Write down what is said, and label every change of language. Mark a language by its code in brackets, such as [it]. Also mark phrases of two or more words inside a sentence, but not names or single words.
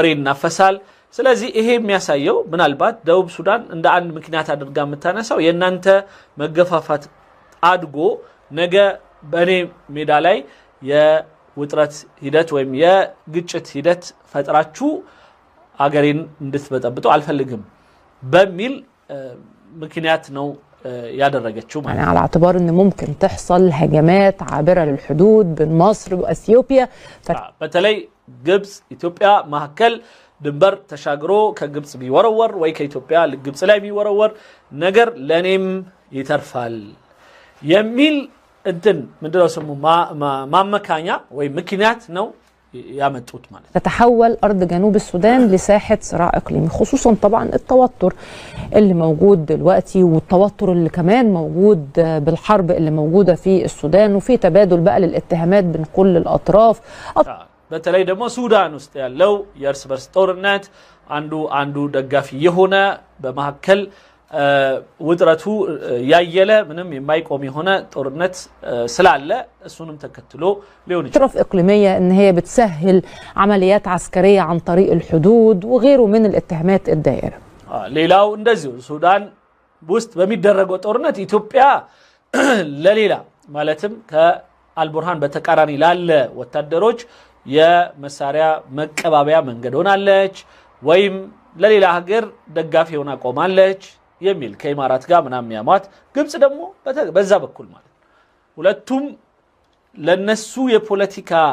[am] እናፈሳል። ስለዚህ ይሄ የሚያሳየው ምናልባት ደቡብ ሱዳን እንደ አንድ ምክንያት አድርጋ የምታነሳው የናንተ መገፋፋት አድጎ ነገ በኔ ሜዳ ላይ የውጥረት ሂደት ወይም የግጭት ሂደት ፈጥራችሁ አገሬን እንድትበጠብጡ አልፈልግም በሚል ምክንያት ነው ያደረገችው ማለት [ar] على اعتبار ان ممكن تحصل هجمات عابره للحدود بين مصر واثيوبيا [am] በተለይ ግብጽ ኢትዮጵያ ማከል ድንበር ተሻግሮ ከግብጽ ቢወረወር ወይ ከኢትዮጵያ ለግብጽ ላይ ቢወረወር ነገር ለኔም ይተርፋል የሚል እንትን ምንድነው ስሙ ማመካኛ ወይ ምክንያት ነው ያመጡት ማለት [ar] تتحول أرض جنوب السودان لساحة صراع إقليمي خصوصا طبعا التوتر اللي موجود دلوقتي والتوتر اللي كمان موجود بالحرب اللي موجودة في السودان وفي تبادل بقى للاتهامات بين كل الأطراف [am] በተለይ ደግሞ ሱዳን ውስጥ ያለው የእርስ በርስ ጦርነት አንዱ ደጋፊ የሆነ በመሐከል ውጥረቱ ያየለ ምንም የማይቆም የሆነ ጦርነት ስላለ እሱንም ተከትሎ ሊሆን ይችላል [ar] أطراف إقليمية إن هي بتسهل عمليات عسكرية عن طريق الحدود وغيره من الاتهامات الدائرة. [am] ሌላው እንደዚሁ ሱዳን ውስጥ በሚደረገው ጦርነት ኢትዮጵያ ለሌላ ማለትም ከአልቡርሃን በተቃራኒ ላለ ወታደሮች የመሳሪያ መቀባበያ መንገድ ሆናለች ወይም ለሌላ ሀገር ደጋፊ ሆና ቆማለች የሚል ከኢማራት ጋር ምናምን ያማት ግብጽ ደግሞ በዛ በኩል ማለት ሁለቱም ለነሱ የፖለቲካ